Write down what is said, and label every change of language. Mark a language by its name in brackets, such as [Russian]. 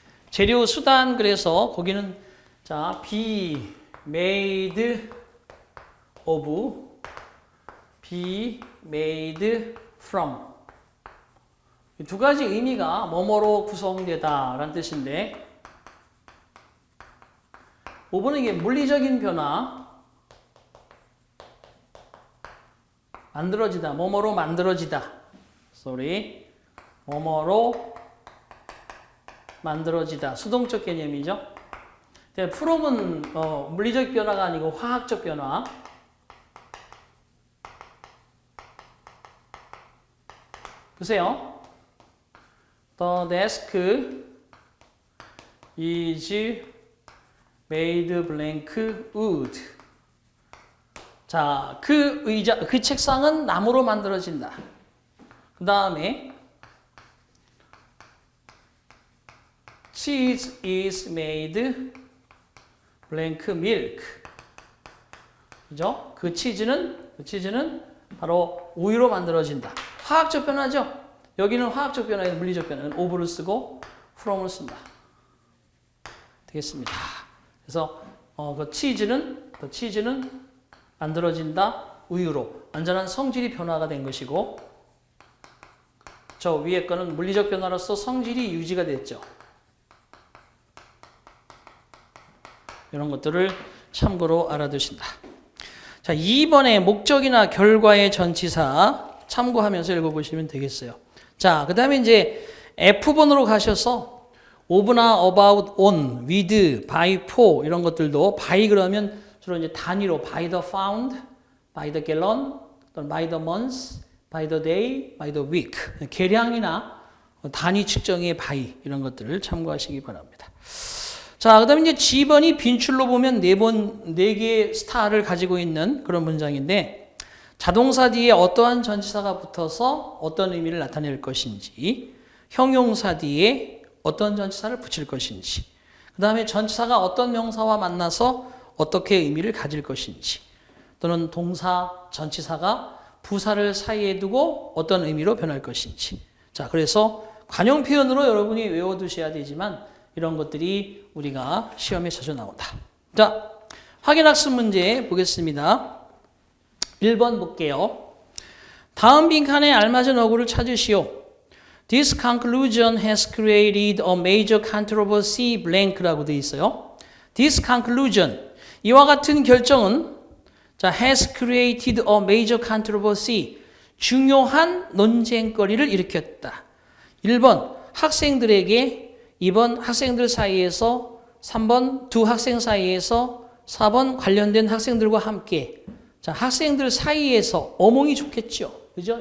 [Korean] 재료, 수단, 그래서 거기는 자, be made of, be made from. 이 두 가지 의미가 뭐뭐로 구성되다 라는 뜻인데 5번은 이게 물리적인 변화, 만들어지다, 뭐뭐로 만들어지다. sorry. 뭐뭐로 만들어지다. 수동적 개념이죠. from은 물리적 변화가 아니고 화학적 변화. 보세요. [English] The desk is made blank wood. [Korean] 자, 그 의자, 그 책상은 나무로 만들어진다. [English] 그 다음에 cheese is made blank milk. [Korean] 그죠? 그 치즈는 바로 우유로 만들어진다. 화학적 변화죠? 여기는 화학적 변화에 물리적 변화는 of를 쓰고 from을 쓴다. 되겠습니다. 그래서 그 치즈는 만들어진다. 우유로. 완전한 성질이 변화가 된 것이고 저 위에 거는 물리적 변화로서 성질이 유지가 됐죠. 이런 것들을 참고로 알아두신다. 자, 2번의 목적이나 결과의 전치사 참고하면서 읽어보시면 되겠어요. 자, 그 다음에 이제 F번으로 가셔서 of나 about, on, with, by, for 이런 것들도 by 그러면 주로 이제 단위로 by the pound, by the gallon, by the month, by the day, by the week 계량이나 단위 측정의 by 이런 것들을 참고하시기 바랍니다. 자, 그 다음에 이제 G번이 빈출로 보면 4개의 스타를 가지고 있는 그런 문장인데 자동사 뒤에 어떠한 전치사가 붙어서 어떤 의미를 나타낼 것인지 형용사 뒤에 어떤 전치사를 붙일 것인지 그 다음에 전치사가 어떤 명사와 만나서 어떻게 의미를 가질 것인지 또는 동사, 전치사가 부사를 사이에 두고 어떤 의미로 변할 것인지 자, 그래서 관용 표현으로 여러분이 외워두셔야 되지만 이런 것들이 우리가 시험에 자주 나온다. 자, 확인학습 문제 보겠습니다. 1번 볼게요. 다음 빈칸에 알맞은 어구를 찾으시오. [English] This conclusion has created a major controversy blank [Korean] 라고 되어 있어요. [English] This conclusion, [Korean] 이와 같은 결정은 자, [English] has created a major controversy, [Korean] 중요한 논쟁거리를 일으켰다. 1번, 학생들에게 2번 학생들 사이에서 3번 두 학생 사이에서 4번 관련된 학생들과 함께 자 학생들 사이에서 어몽이 좋겠죠. 그죠?